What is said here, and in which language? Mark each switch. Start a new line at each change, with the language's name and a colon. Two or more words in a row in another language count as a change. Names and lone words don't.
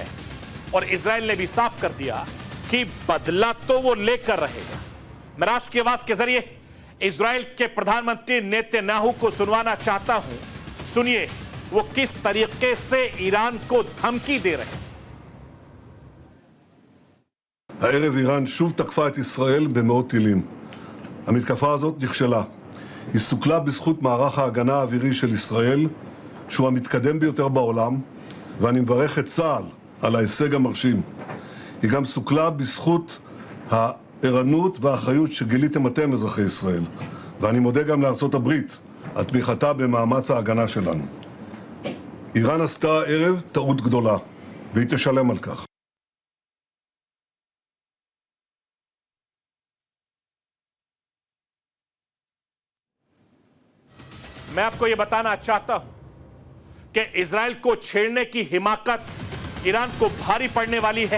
Hindi: और इजराइल ने भी साफ कर दिया कि बदला तो वो लेकर रहेगा। मैं राष्ट्र की आवाज के जरिए इजराइल के प्रधानमंत्री नेतन्याहू को सुनवाना चाहता हूं। सुनिए वो किस तरीके से ईरान को धमकी दे रहे हैं।
Hebrew: הערב איראן שוב תקפה את ישראל במאות טילים. המתקפה הזאת נכשלה. היא סוכלה בזכות מערך ההגנה האווירי של ישראל, שהוא המתקדם ביותר בעולם, ואני מברך את צה"ל על ההישג המרשים. היא גם סוכלה בזכות הערנות והאחריות שגיליתם אתם, אזרחי ישראל. ואני מודה גם לארצות הברית על תמיכתה במאמץ ההגנה שלנו. איראן עשתה הערב טעות גדולה, והיא תשלם על כך.
Hindi: मैं आपको यह बताना चाहता हूं कि इजराइल को छेड़ने की हिमाकत ईरान को भारी पड़ने वाली है।